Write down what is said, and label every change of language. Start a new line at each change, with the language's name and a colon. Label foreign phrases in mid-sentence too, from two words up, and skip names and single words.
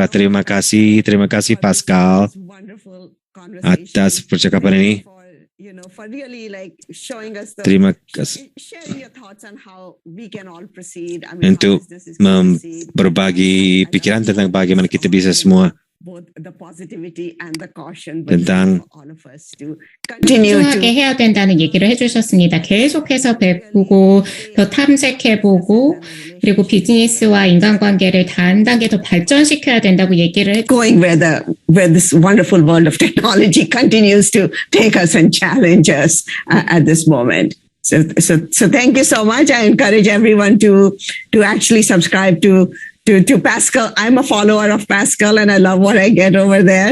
Indonesian: Terima kasih Pascal atas percakapan ini. Terima kasih untuk berbagi pikiran tentang bagaimana kita bisa semua tentang
Korean: continu하게 해야 된다는 얘기를 해주셨습니다. 계속해서 배우고 더 탐색해보고 그리고 비즈니스와 인간관계를 단 단계 더 발전시켜야 된다고 얘기를 해.
English: Going where this wonderful world of technology continues to take us and challenge us at this moment. So thank you so much. I encourage everyone to actually subscribe to Pascal. I'm a follower of Pascal and I love what I get over there.